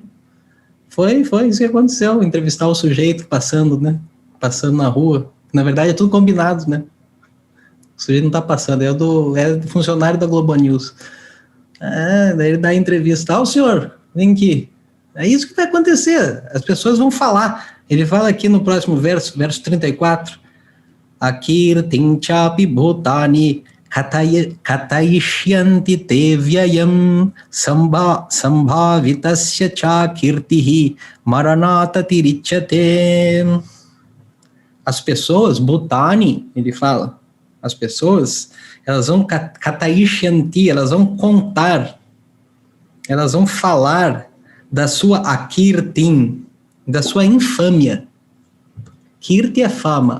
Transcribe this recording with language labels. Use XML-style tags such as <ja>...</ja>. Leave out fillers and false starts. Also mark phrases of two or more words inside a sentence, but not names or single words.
<pt>Foi isso que aconteceu, entrevistar o sujeito passando na rua. Na verdade, é tudo combinado, né? O sujeito não está passando, é do funcionário da Globo News. Daí ele dá a entrevista. O senhor, vem aqui. É isso que vai acontecer. As pessoas vão falar. Ele fala aqui no próximo verso 34.</pt> <sa>Akirtin chapi bhutani katayishyanti te vyayam sambhavitasya cha kirtihi maranata tirichyate.</sa> <pt>As pessoas, Bhutani, ele fala, as pessoas, elas vão katayishyanti, elas vão contar, elas vão falar da sua akirtin, da sua infâmia. Kirti é fama.</pt>